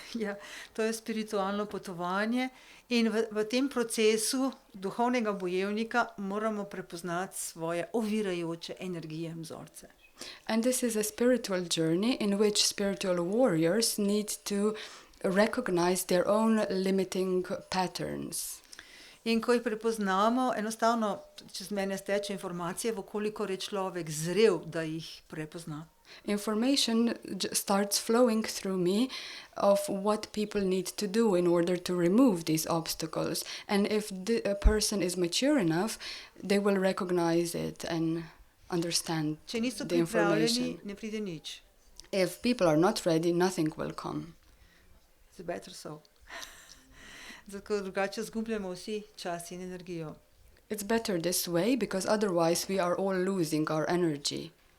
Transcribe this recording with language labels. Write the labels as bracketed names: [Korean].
[Slovenian] Ja, to je spiritualno potovanje in v tem procesu duhovnega bojevnika moramo prepoznati svoje ovirajoče energije in vzorce. [English] And this is a spiritual journey in which spiritual warriors need to recognize their own limiting patterns. [Slovenian] In ko jih prepoznamo, enostavno čez mene steče informacije, vkolikor je človek zrel, da jih prepozna. [English] Information starts flowing through me of what people need to do in order to remove these obstacles. And if a person is mature enough, they will recognize it and understand [Slovenian] Če niso [English] the information. [Slovenian] pripravljeni, ne pride nič. [English] If people are not ready, nothing will come. It's better so. [Slovenian] Zato drugače zgubljamo vsi čas in energijo. [English] It's better this way because otherwise we are all losing our energy.